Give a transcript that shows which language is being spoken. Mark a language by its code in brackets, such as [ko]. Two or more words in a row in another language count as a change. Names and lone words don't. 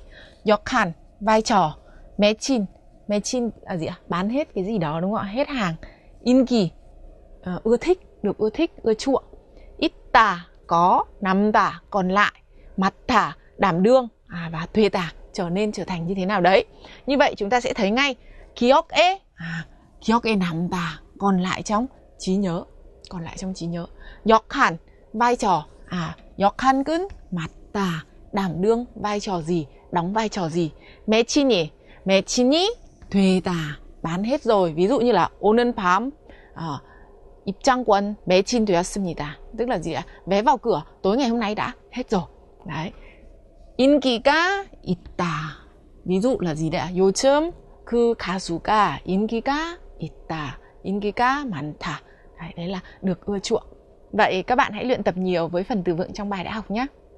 [vi] 역할, vai trò. [ko] 매친, 매친 [vi] là gì ạ? Bán hết cái gì đó đúng không ạ? Hết hàng. 인기, ưa thích, được ưa thích, ưa chuộng. 있다, có. 남다, còn lại. 맡아, đảm đương. Và 되다, trở thành như thế nào đấy. Như vậy chúng ta sẽ thấy ngay [ko] 기억에, 기억에 남다, [vi] còn lại trong trí nhớ. Còn lại trong trí nhớ. 역할, vai trò. [ko] 역할은 맡다, [vi] đảm đương vai trò gì, đóng vai trò gì. [ko] 매친이, 매친이 되다, [vi] bán hết rồi. Ví dụ như là [ko] 오늘 밤 입장권 매진되었습니다. [vi] Tức là gì ạ? Vé vào cửa tối ngày hôm nay đã hết rồi. Đấy. [ko] 인기가 있다. [vi] ví dụ là gì đấy ạ? [ko] 요즘 그 가수가 인기가 있다. 인기가 많다. [vi] Đấy là được ưa chuộng. Vậy các bạn hãy luyện tập nhiều với phần từ vựng trong bài đã học nhé.